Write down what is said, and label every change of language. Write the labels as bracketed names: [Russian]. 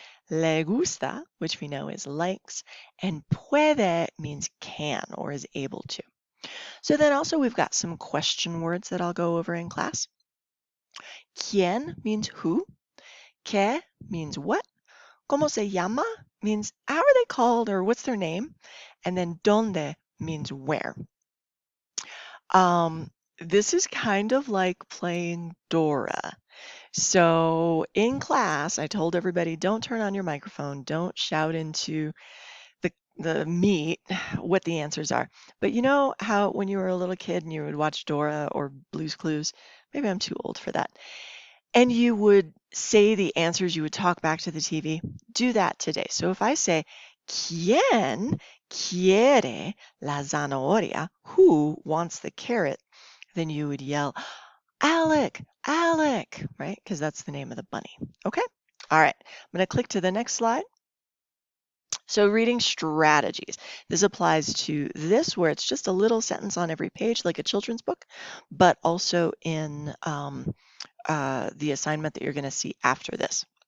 [English] Le gusta, which we know is likes, and puede means can or is able to. So then also we've got some question words that I'll go over in class. ¿Quién means who? ¿Qué means what? [Spanish] ¿Cómo se llama [English] means how are they called or what's their name? And then ¿dónde means where. This is kind of like playing Dora. So in class, I told everybody, don't turn on your microphone, don't shout into the meet what the answers are. But you know how when you were a little kid and you would watch Dora or Blue's Clues, maybe I'm too old for that, and you would say the answers, you would talk back to the TV, do that today. So if I say, [Spanish] ¿Quién quiere la zanahoria? [English] Who wants the carrot? Then you would yell, Alec, Alec, right? Because that's the name of the bunny. Okay? All right. I'm going to click to the next slide. So reading strategies. This applies to this where it's just a little sentence on every page like a children's book, but also in the assignment that you're going to see after this.